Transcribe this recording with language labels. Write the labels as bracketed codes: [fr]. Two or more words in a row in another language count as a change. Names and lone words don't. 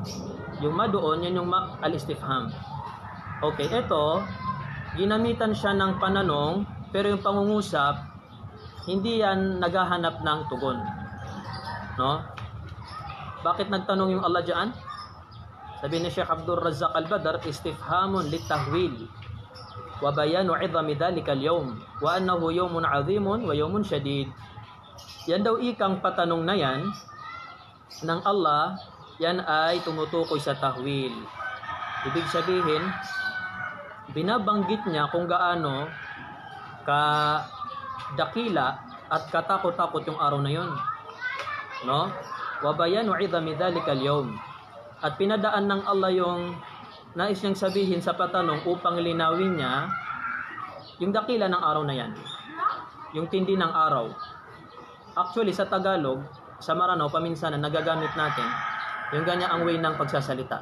[tl] Yung ma doon, yan yung al-istifham. Okay, ito, ginamitan siya ng pananong, pero yung pangungusap, hindi yan naghahanap ng tugon. No? Bakit nagtanong yung Allah dyan? Sabi ni [ar] Sheikh Abdul Razzaq Al-Badr, استفهام للتهويل وبيان عظم ذلك اليوم وأنه يوم عظيم ويوم شديد. [tl] Yan daw ikang patanong na yan ng Allah, yan ay tumutukoy sa tahwil. Ibig sabihin, binabanggit niya kung gaano dakila at katakot-takot yung araw na yun. No? [ar] وبيان عظم ذلك اليوم. [tl] At pinadaan ng Allah yung nais niyang sabihin sa patanong upang linawin niya yung dakila ng araw na yan. Yung tindi ng araw. Actually, sa Tagalog, sa Maranao, paminsanan, nagagamit natin yung ganyan ang way ng pagsasalita.